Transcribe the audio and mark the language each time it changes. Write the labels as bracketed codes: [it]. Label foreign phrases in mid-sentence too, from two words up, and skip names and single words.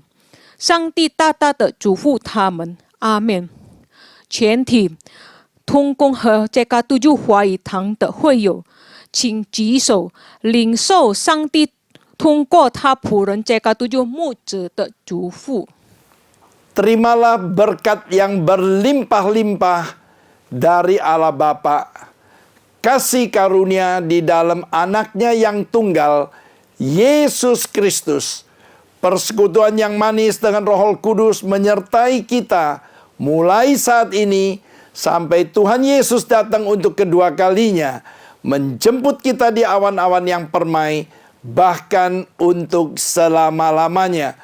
[zh] 上帝大大的祝福他们，阿们。全体同工和这加督救华语堂的会友，请举手领受上帝通过他仆人这个tujuh牧者的嘱咐。 [id] Terimalah berkat yang berlimpah-limpah dari Allah Bapa, kasih karunia di dalam anaknya yang tunggal, Yesus Kristus, persekutuan yang manis dengan Roh Kudus menyertai kita mulai saat ini sampai Tuhan Yesus datang untuk kedua kalinya, menjemput kita di awan-awan yang permai, bahkan untuk selama-lamanya.